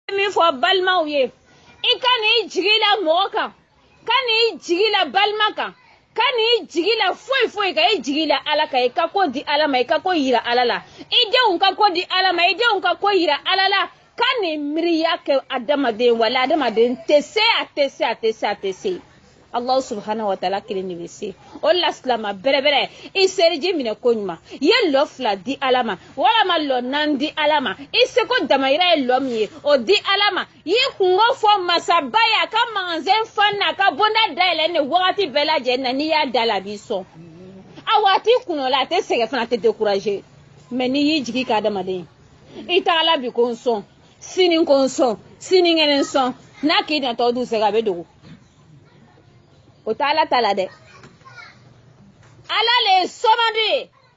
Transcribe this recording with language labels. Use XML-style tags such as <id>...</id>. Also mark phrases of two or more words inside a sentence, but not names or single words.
<bm>min fɔ balimaw ye i ka n'i jigi la mɔgɔ kan ka n'i jigi la balima kan ka n'i jigi la foyi ka i jigi la Ala kan i ka ko di Ala ma i ka ko yira Ala la i denw ka ko di Ala ma i denw ka ko yira Ala la ka ni miiriya kɛ adamaden wala adamaden tɛ se a tɛ se Allah</bm> <ar>سبحانه وتعالى</ar> <bm>kelen de bɛ se o la silama bɛrɛbɛrɛ i seriji minɛ ko ɲuman i ye lɔ 2 di Ala ma walama lɔ 4 di Ala ma i seko damayira ye lɔ min ye o di Ala ma i ye kungo fɔ masaba ye a ka magasin fan na a ka bonda dayɛlɛ ni wagati bɛɛ lajɛlen na n'i y'a da la a b'i sɔn a waati kunɔ la a tɛ sɛgɛn fana a tɛ décourager mais n'i y'i jigi ka adamaden i t'a Ala bi ko n sɔn sini ko n sɔn sini ŋɛnɛ n sɔn n'a k'i natɔ dun sɛgɛn a bɛ dogo o t'a Ala ta la dɛ Ala le ye sɔmadu ye</bm>